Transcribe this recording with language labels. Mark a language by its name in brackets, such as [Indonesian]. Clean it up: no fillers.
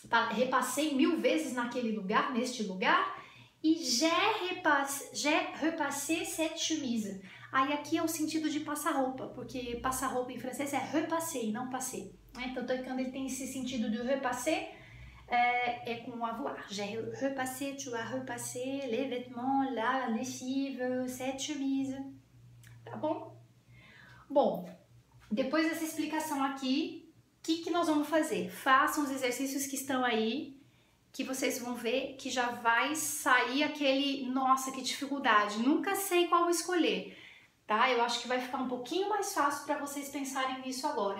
[Portuguese] Repassei 1000 vezes naquele lugar, neste lugar, e [French] j'ai repassé cette chemise. [Portuguese] Aí aqui é o sentido de passar roupa, porque passar roupa em francês é repasser e não passer. Então, quando ele tem esse sentido de repasser, é com o avoir. [French] J'ai repassé, tu as repassé les vêtements, la lessive, cette chemise. [Portuguese] Tá bom? Bom, depois dessa explicação aqui, o que nós vamos fazer? Façam os exercícios que estão aí, que vocês vão ver que já vai sair aquele, nossa, que dificuldade, nunca sei qual escolher. Tá? Eu acho que vai ficar um pouquinho mais fácil para vocês pensarem nisso agora.